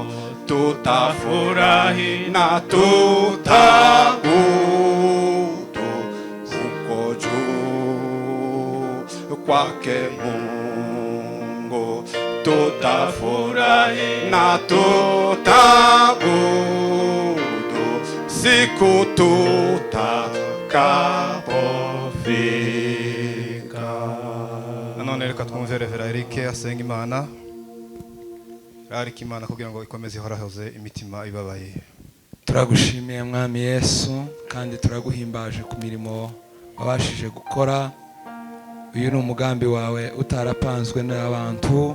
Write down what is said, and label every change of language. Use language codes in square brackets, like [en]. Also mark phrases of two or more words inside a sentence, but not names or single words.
[sw] Tutafurahi na tutabudu huko juu kwake Mungu. Tutafurahi na tutabudu siku tutakapofika. [rw] Nanone reka twumve Revera Eric asenga Imana. Ariko Imana kugira ngo ikomeze ihorahoze imitima ibabaye. Turagushimiye Mwami Yesu kandi turaguhimbaje ku mirimo wabashije gukora. Uyu ni umugambi wawe utarapanzwe n'abantu.